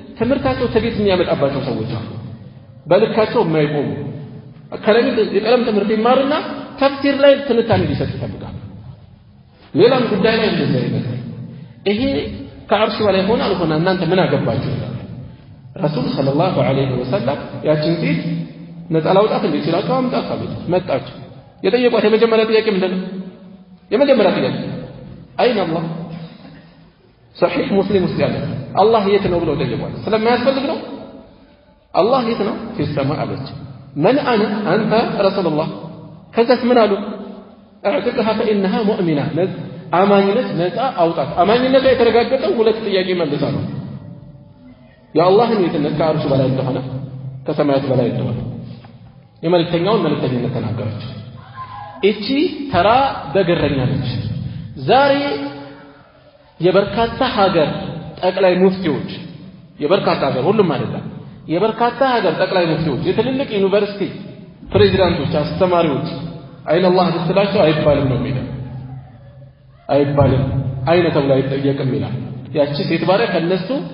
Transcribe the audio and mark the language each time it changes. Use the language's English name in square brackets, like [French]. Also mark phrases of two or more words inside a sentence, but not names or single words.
[Amharic] ትምህርታቸው ተቤት የሚያመጣባቸው ሰዎች አሉ በልካቸው የማይቆሙ የቀለም ትምህርት ይማርና ተፍሲር ላይ ትንታኔ ሊሰጥ ይፈልጋል ሌላም ጉዳይ ላይ እንደዚህ አይነት ይሄ ከአርሽ በላይ ሆነ አልሆነ እናንተ ምን አገባችሁ ረሱል [Arabic] صلى الله عليه وسلم [Amharic] ያችን ሴት ነፃ ላውጣት እንዴ ሲላቸው አምጣት አሉት መጣች የጠየቋት የመጀመሪያ ጥያቄ ምንድነው የመጀመሪያ ጥያቄ [Arabic] أين الله [Amharic] صحيح مسلم ያለ አላህ የት ነው ብለው ጠየቋት ስለማያስፈልግ ነው አላህ የት ነው [Arabic] في السماء [Amharic] አለች [Arabic] من انا انت رسول الله [Amharic] ከዛስ ምን አሉ [Arabic] اعتقها فانها [Amharic] مؤمنه አማኝነት ነፃ አውጣት አማኝነቷ የተረጋገጠው ሁለት ጥያቄ መልሳ ነው የአላህን የትነት ከአርሽ በላይ እንደሆነ ከሰማያት በላይ እንደሆነ የመልእክተኛውን መልእክተኝነት ተናገረች እቺ ተራ በገረኛ ነች ዛሬ የበርካታ ሀገር ጠቅላይ ሙፍቲዎች የበርካታ ሀገር ሁሉም አይደለም የበርካታ ሀገር ጠቅላይ ሙፍቲዎች የትልልቅ ዩኒቨርሲቲ ፕሬዝዳንቶች አስተማሪዎች [Arabic] أين الله [Amharic] ብትላቸው አይባልም ነው የሚለው አይባልም አይነ ተብላ ይጠየቅም ይላል ያቺ ሴት ባሪያ ከነሱ